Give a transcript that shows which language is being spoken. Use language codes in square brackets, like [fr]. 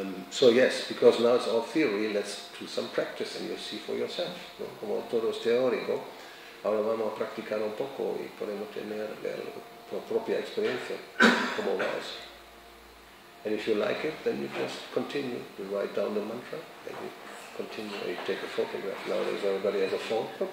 [en] So yes, because now it's all theory, let's do some practice and you'll see for yourself. [es] ¿No? Como todo es teórico, ahora vamos a practicar un poco y podemos ver por propia experiencia cómo va eso. [en] And if you like it, then you just continue. You write down the mantra, and you continue, or you take a photograph. Nowadays everybody has a phone.